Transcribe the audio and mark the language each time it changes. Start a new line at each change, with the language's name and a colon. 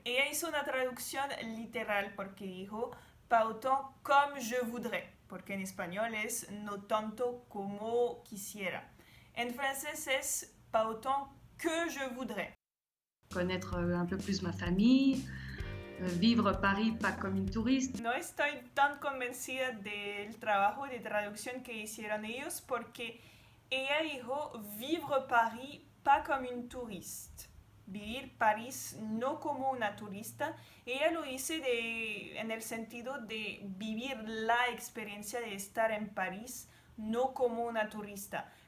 Spanish: Ella hizo una traducción literal porque dijo
French: pas autant comme je voudrais,
Spanish: porque en español es no tanto como quisiera. En francés es
French: pas autant que je voudrais. Connaître un peu plus ma famille, vivre Paris pas comme une touriste.
Spanish: No estoy tan convencida del trabajo de traducción que hicieron ellos porque ella dijo
French: vivre Paris pas comme une touriste.
Spanish: Vivir París no como una turista. Ella lo dice en el sentido de vivir la experiencia de estar en París, no como una turista.